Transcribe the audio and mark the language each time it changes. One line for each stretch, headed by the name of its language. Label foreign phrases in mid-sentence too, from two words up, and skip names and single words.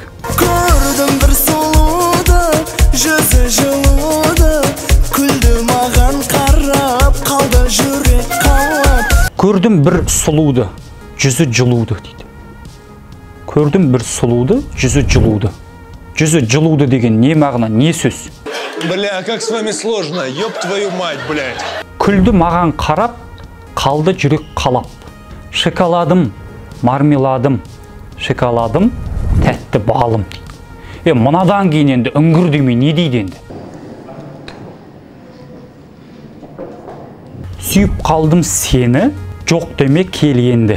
Kazakh: Көрдім бір сұлуды, жүзі жылуды, күлді маған қарап, қалды жүрек қалап. Көрдім бір сұлуды, жүзі жылуды дейді. Көрдім бір сұлуды, жүзі жылуды. Жүзі жылуды деген не мағына, не сөз?
Russian: Бля, как с вами сложно, ёб твою мать, блядь.
Kazakh: Күлді маған қарап, қалды жүрек қалап. Шоколадым, мармеладым, шоколадым, тәтті балым. Мынадан кейін енді үңгір демей не дейді енді? Сүйіп қалдым сені, жоқ деме келгенді.